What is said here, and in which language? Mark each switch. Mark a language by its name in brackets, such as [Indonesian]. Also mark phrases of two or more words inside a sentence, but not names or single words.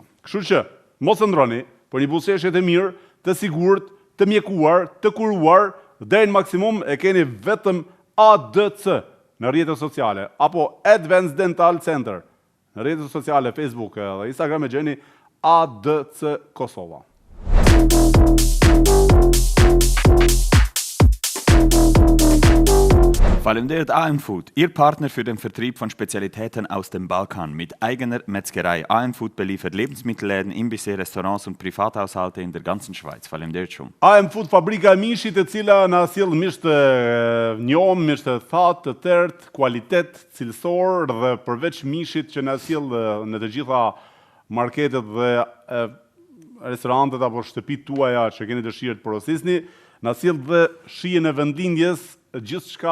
[Albanian] Kështu që mos e ndroni, për një buzëqeshje të mirë, të sigurt, të mjekuar, të kuruar, deri në maksimum e keni vetëm ADC në rrjetet sociale, apo Advanced Dental Center në rrjetet sociale, Facebook dhe Instagram e gjeni ADC Kosova. [German] Faleminderit AM Food, Ihr Partner für den Vertrieb von Spezialitäten aus dem Balkan mit eigener Metzgerei. AM Food beliefert Lebensmittelläden, Imbisse, Restaurants und Privathaushalte in der ganzen Schweiz. [Albanian] Faleminderit shumë. AM Food, fabrika e mishit e cila na sjell mish të njom, mish të thatë, të tërtë, kualitet, cilësor dhe përveç mishit që na sjell në të gjitha marketet dhe restorantet apo shtëpitë tuaja që keni dëshirë të porosisni, na sjell dhe shijen e vendlindjes gjithë shka